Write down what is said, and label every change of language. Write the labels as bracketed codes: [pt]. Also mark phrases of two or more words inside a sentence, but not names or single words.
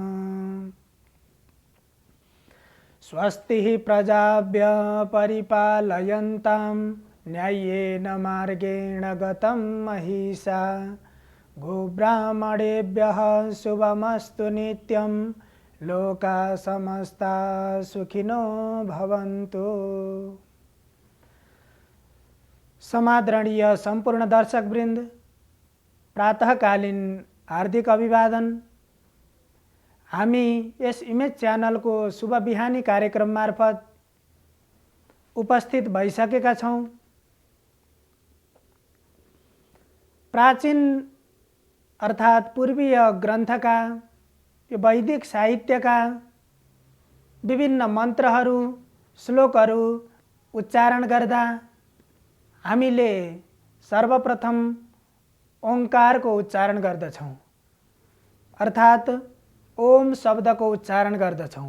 [sa] स्वस्तिः प्रजाभ्यः परिपालयन्तां न्याय्येन मार्गेण गतं महिषा गोब्राह्मणेभ्यः शुभमस्तु नित्यं लोकाः समस्ताः सुखिनो भवन्तु। [ne] समादरणीय संपूर्ण दर्शक वृन्द, प्रातःकालीन हार्दिक अभिवादन। हामी यस इमेज च्यानलको शुभ बिहानी कार्यक्रम मार्फत उपस्थित भइसकेका छौं। प्राचीन अर्थात् पूर्वीय ग्रन्थका यो वैदिक साहित्यका विभिन्न मन्त्रहरू श्लोकहरू उच्चारण गर्दा हामीले सर्वप्रथम ओंकारको उच्चारण गर्दछौं, अर्थात् ओम शब्दको उच्चारण गर्दछौं।